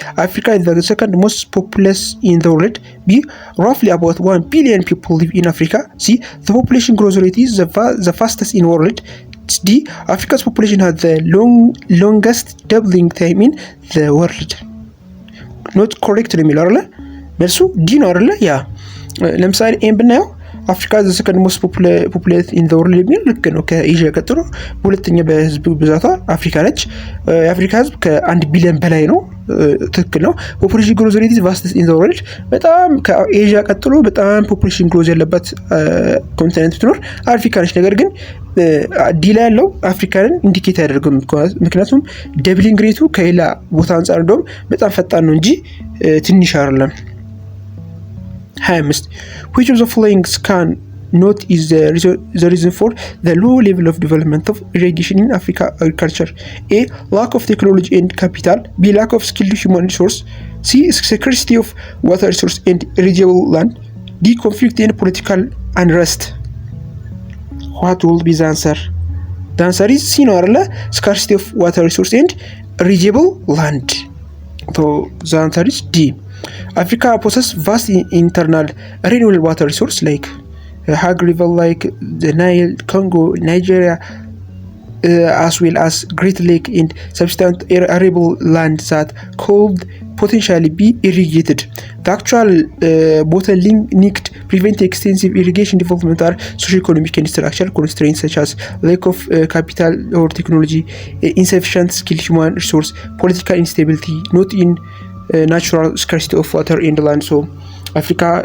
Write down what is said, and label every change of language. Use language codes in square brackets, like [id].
[en] Africa is the second most populous in the world. B. Roughly about 1 billion people live in Africa. C. The population growth rate is the fastest in the world. D. Africa's population has the longest doubling time in the world. Not correct [am] ነው የሚለው አይደለ? መልሱ ዲ ነው አይደለ? ያ ለምሳሌ ኤም ብናየው አፍሪካ ዘ ሰከንድ ሞስት ፖፑሌት ኢን ዘ ወርልድ የሚል ልክ ነው። ከኤዥያ ቀጥሎ ሁለተኛ በህዝብ ብዛቷ አፍሪካ ነች። የአፍሪካ ህዝብ ከ1 ቢሊዮን በላይ ነው። ትክክል ነው። ፖፑሌሽን ግሮዝ ሬት ቫስትስ ኢን ዘ ወርልድ በጣም ከኤዥያ ቀጥሎ በጣም ፖፑሌሽን ግሮዝ ያለባት ኮንቲኔንት ብትኖር አፍሪካ ነች። ነገር ግን ዲ ላይ ያለው አፍሪካንን ኢንዲኬት ያደርገው ምክንያቱም ደብሊንግ ሬቱ ከሌላ ቦታ አንጻር እንደውም በጣም ፈጣን ነው እንጂ ትንሽ አይደለም። [en] 25 which of the following can not is the reason for the low level of development of irrigation in Africa agriculture? A. Lack of technology and capital. B. Lack of skilled human resource. C. Scarcity of water resource and irrigable land. D. Conflict and political unrest. What will be the answer? The answer is C [am] ነው አይደለ? [en] Scarcity of water resource and irrigable land. So the answer is D. Africa possesses vast internal renewable water resources like Hag River, like the Nile, Congo, Nigeria, as well as Great Lake and substantial arable land that could potentially be irrigated. The actual bottleneck prevent extensive irrigation development are socio-economic and structural constraints such as lack of capital or technology, insufficient skilled human resource, political instability, not in ናቹራል ስካርሲቲ ኦፍ ዋተር ኤንድ ላንድ። ሶ አፍሪካ